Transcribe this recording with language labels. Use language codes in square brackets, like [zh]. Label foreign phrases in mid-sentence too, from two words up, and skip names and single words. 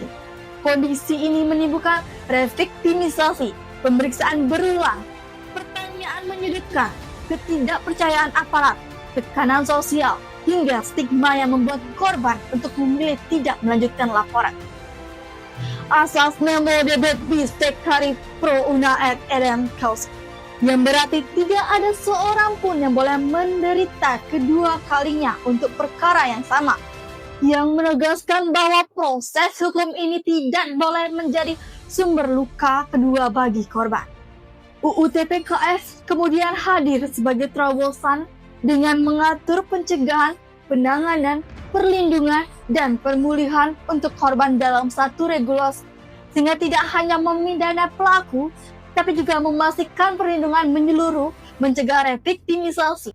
[id] Kondisi ini menimbulkan reviktimisasi, pemeriksaan berulang, pertanyaan menyudutkan, ketidakpercayaan aparat, tekanan sosial, hingga stigma yang membuat korban untuk memilih tidak melanjutkan laporan. [la] Asas memo debet bis tekari pro una et edem causa, [id] yang berarti tidak ada seorang pun yang boleh menderita kedua kalinya untuk perkara yang sama, yang menegaskan bahwa proses hukum ini tidak boleh menjadi sumber luka kedua bagi korban. UU TPKS kemudian hadir sebagai terobosan dengan mengatur pencegahan, penanganan, perlindungan, dan pemulihan untuk korban dalam satu regulasi, sehingga tidak hanya memidana pelaku, tapi juga memastikan perlindungan menyeluruh, mencegah reviktimisasi.